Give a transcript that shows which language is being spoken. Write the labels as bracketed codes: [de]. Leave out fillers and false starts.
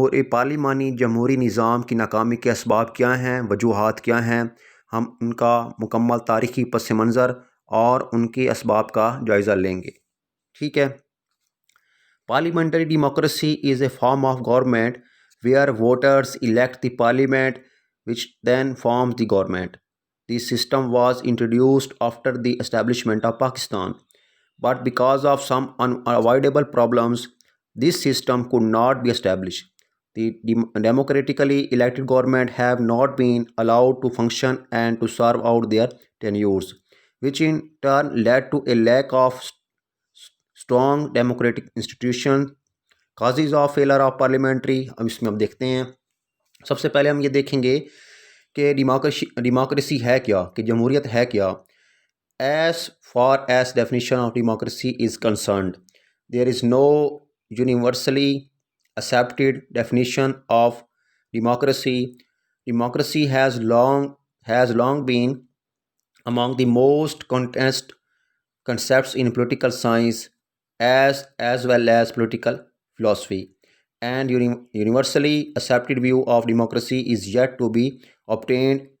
[ur] پارلیمانی جمہوری نظام کی ناکامی کے اسباب کیا ہیں، وجوہات کیا ہیں۔ ہم ان کا مکمل تاریخی پس منظر اور ان کے اسباب کا جائزہ لیں گے، ٹھیک ہے۔ [en] Parliamentary democracy is a form of government where voters elect the parliament which then forms the government. This system was introduced after the establishment of Pakistan, but because of some unavoidable problems, this system could not be established. The democratically elected government have not been allowed to function and to serve out their tenures, which in turn led to a lack of strong democratic institutions. Causes of failure of parliamentary، [ur] اب اس میں ہم دیکھتے ہیں۔ سب سے پہلے ہم یہ دیکھیں گے کہ ڈیموکریسی ہے کیا، کہ جمہوریت ہے کیا۔ [en] As far as definition of democracy is concerned, there is no universally accepted definition of democracy. Democracy has long been among the most contested concepts in political science as well as political philosophy, and universally accepted view of democracy is yet to be obtained.